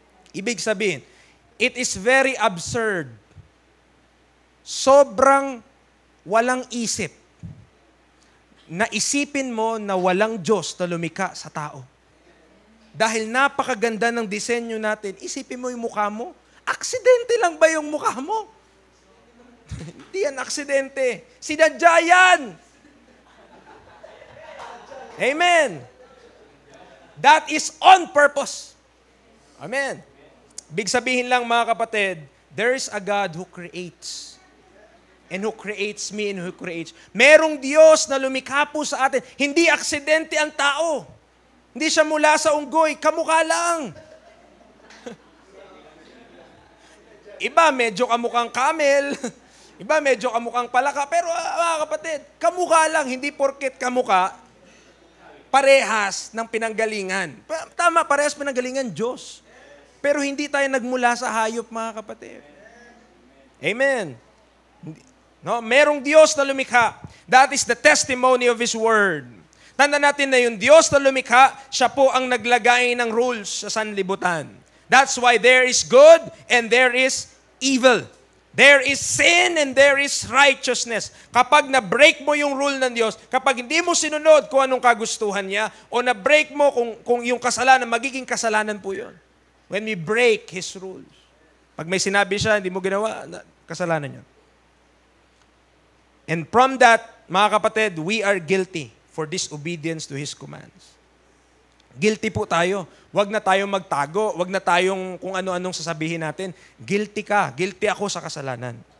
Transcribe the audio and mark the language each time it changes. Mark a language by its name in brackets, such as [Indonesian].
[Filipino] Ibig sabihin, [English] it is very absurd. [Filipino] Sobrang walang isip na isipin mo na walang Diyos na lumikha sa tao. Dahil napakaganda ng disenyo natin, isipin mo yung mukha mo. Aksidente lang ba yung mukha mo? Hindi yan aksidente. Sinadya yan. [English] Amen. That is on purpose. Amen. [Filipino] Big sabihin lang, mga kapatid, [English] there is a God who creates. And who creates me and who creates. [Filipino] Merong Diyos na lumikha po sa atin. Hindi aksidente ang tao. Hindi siya mula sa unggoy. Kamukha lang. Iba medyo kamukhang camel. Iba medyo kamukhang palaka. Pero mga kapatid, kamukha lang. Hindi porket kamukha, parehas ng pinanggalingan. Tama, parehas pinanggalingan, Diyos. Pero hindi tayo nagmula sa hayop, mga kapatid. Amen. No, merong Diyos na lumikha. [English] That is the testimony of His Word. [Filipino] Tanda natin na yung Diyos na lumikha, siya po ang naglagay ng rules sa sanlibutan. [English] That's why there is good and there is evil. There is sin and there is righteousness. [Filipino] Kapag na-break mo yung rule ng Diyos, kapag hindi mo sinunod kung anong kagustuhan niya, o na-break mo kung yung kasalanan, magiging kasalanan po yun. [English] When we break His rules. [Filipino] Pag may sinabi siya, hindi mo ginawa, kasalanan yun. [English] And from that, [Filipino] mga kapatid, [English] we are guilty for disobedience to His commands. [Filipino] Guilty po tayo. Huwag na tayong magtago. Huwag na tayong kung ano-anong sasabihin natin. Guilty ka. Guilty ako sa kasalanan.